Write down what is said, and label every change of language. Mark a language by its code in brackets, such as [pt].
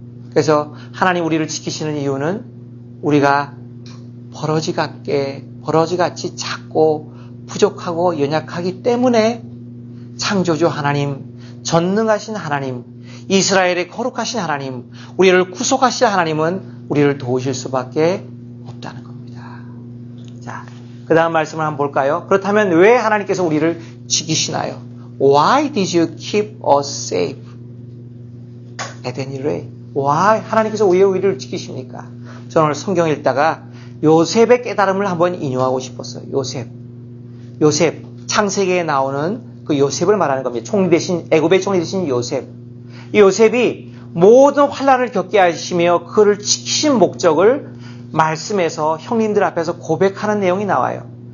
[ko] 그래서 하나님 우리를 지키시는 이유는 우리가 버러지같이 작고 부족하고 연약하기 때문에 창조주 하나님, 전능하신 하나님, 이스라엘의 거룩하신 하나님, 우리를 구속하실 하나님은 우리를 도우실 수밖에 없다는 겁니다. 자, 그 다음 말씀을 한번 볼까요? 그렇다면 왜 하나님께서 우리를 지키시나요? [en] Why did you keep us safe at any rate? Why? [ko] 하나님께서 왜 우리를 지키십니까? 저는 오늘 성경 읽다가 요셉의 깨달음을 한번 인용하고 싶었어요. 요셉, 창세기에 나오는 그 요셉을 말하는 겁니다. 애굽의 총리 대신 요셉. 이 요셉이 모든 환난을 겪게 하시며 그를 지키신 목적을 말씀에서 형님들 앞에서 고백하는 내용이 나와요.